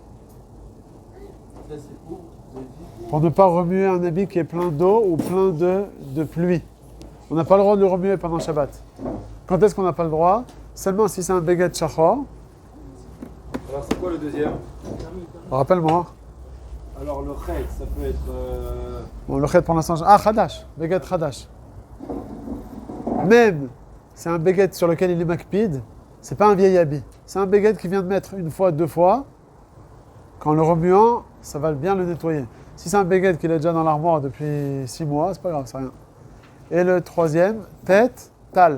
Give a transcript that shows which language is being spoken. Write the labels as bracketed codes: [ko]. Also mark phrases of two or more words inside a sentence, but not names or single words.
[fr] Pour ne pas remuer un habit qui est plein d'eau ou plein de pluie. On n'a pas le droit de le remuer pendant Shabbat. Quand est-ce qu'on n'a pas le droit? Seulement si c'est un [he] בגד שחור. [fr] Alors c'est quoi le deuxième? Rappelle-moi. Alors le chet, ça peut être... Bon, le chet pour l'instant... [he] אה, חדש. בגד חדש. [fr] Même, c'est un beged sur lequel il est makpid. C'est pas un vieil habit. C'est un beged qui vient de mettre une fois, 2 fois. Qu'en le remuant, ça va bien le nettoyer. Si c'est un beged qu'il est déjà dans l'armoire depuis 6 mois, c'est pas grave, c'est rien. Et le troisième, tête, tal.